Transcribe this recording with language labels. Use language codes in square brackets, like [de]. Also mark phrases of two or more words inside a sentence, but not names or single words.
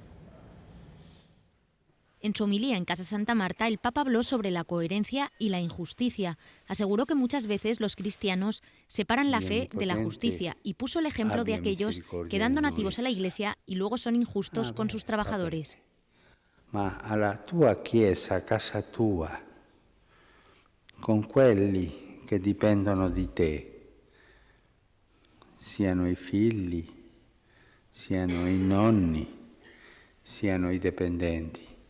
[es] En su homilía en Casa Santa Marta, el Papa habló sobre la coherencia y la injusticia. Aseguró que muchas veces los cristianos separan la fe de la justicia y puso el ejemplo de aquellos que dan donativos a la Iglesia y luego son injustos con sus trabajadores. [it] Ma alla tua chiesa, a casa tua, con quelli che dipendono di te, siano i figli, siano i nonni, siano i dipendenti.